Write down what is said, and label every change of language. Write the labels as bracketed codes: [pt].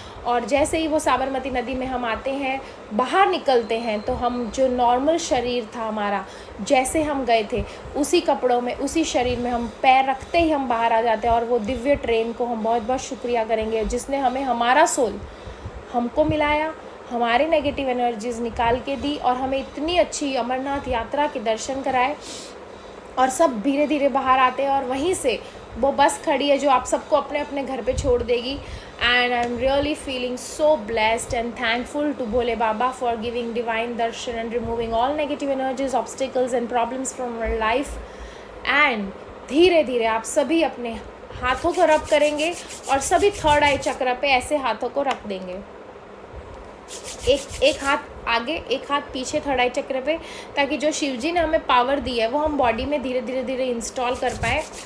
[hi] और जैसे ही वो साबरमती नदी में हम आते हैं, बाहर निकलते हैं, तो हम जो नॉर्मल शरीर था हमारा, जैसे हम गए थे उसी कपड़ों में, उसी शरीर में हम पैर रखते ही हम बाहर आ जाते हैं। और वो दिव्य ट्रेन को हम बहुत बहुत शुक्रिया करेंगे जिसने हमें हमारा सोल हमको मिलाया, हमारे नेगेटिव एनर्जीज़ निकाल के दी और हमें इतनी अच्छी अमरनाथ यात्रा के दर्शन कराए। और सब धीरे धीरे बाहर आते हैं और वहीं से वो बस खड़ी है जो आप सबको अपने अपने घर पे छोड़ देगी। [en] and I'm really feeling so blessed and thankful to Bhole Baba for giving divine darshan and removing all negative energies, obstacles and problems from our life. [hi] And धीरे धीरे आप सभी अपने हाथों को रब करेंगे और सभी थर्ड आई चक्र पे ऐसे हाथों को रख देंगे, एक हाथ आगे एक हाथ पीछे थर्ड आई चक्र पे, ताकि जो शिव जी ने हमें पावर दी है वो हम बॉडी में धीरे धीरे धीरे इंस्टॉल कर पाए.